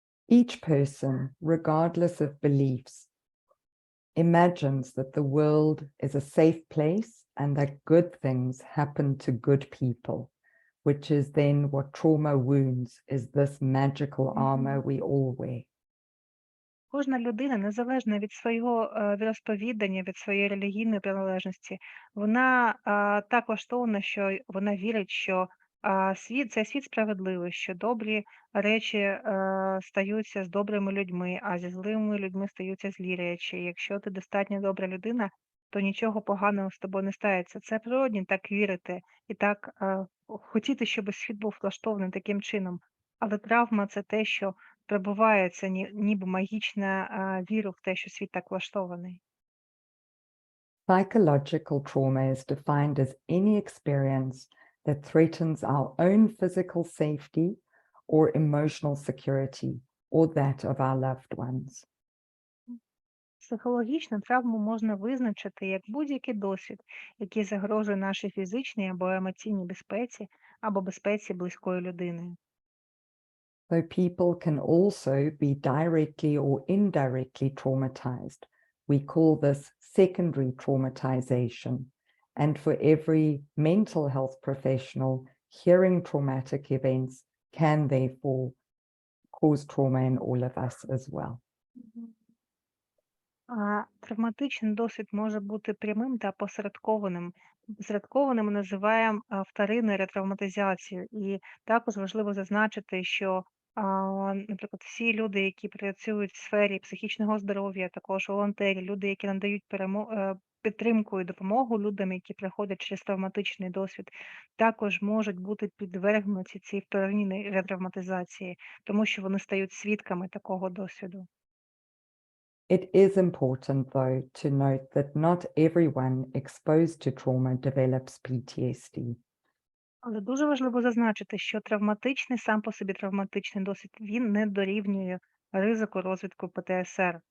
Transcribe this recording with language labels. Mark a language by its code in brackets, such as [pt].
[en] Each person, regardless of beliefs, imagines that the world is a safe place and that good things happen to good people, which is then what trauma wounds is this magical armor we all wear. [uk] Кожна людина, незалежно від свого віросповідання, від своєї релігійної приналежності, вона так влаштована, що вона вірить, що цей світ справедливий, що добрі речі стаються з добрими людьми, а зі злими людьми стаються злі речі. Якщо ти достатньо добра людина, то нічого поганого з тобою не стається. Це природні так вірити і так хотіти, щоб світ був влаштований таким чином. Але травма – це те, що пробивається ніби магічна віра в те, що світ так влаштований. [en] Psychological trauma is defined as any experience that threatens our own physical safety or emotional security, or that of our loved ones. [uk] Психологічну травму можна визначити як будь-який досвід, який загрожує нашій фізичній або емоційній безпеці або безпеці близької людини. [en] So people can also be directly or indirectly traumatized. We call this secondary traumatization. And for every mental health professional, hearing traumatic events can therefore cause trauma in all of us as well. [uk] Травматичний досвід може бути прямим та посередкованим. Посередкованим ми називаємо вторинною ретравматизацією. І також важливо зазначити, що, наприклад, всі люди, які працюють в сфері психічного здоров'я, також волонтери, люди, які надають підтримку і допомогу людям, які проходять через травматичний досвід, також можуть бути підвергнуті цій вторинній ретравматизації, тому що вони стають свідками такого досвіду. [en] It is important, though, to note that not everyone exposed to trauma develops PTSD. [uk] Але дуже важливо зазначити, що сам по собі травматичний досвід, він не дорівнює ризику розвитку ПТСР.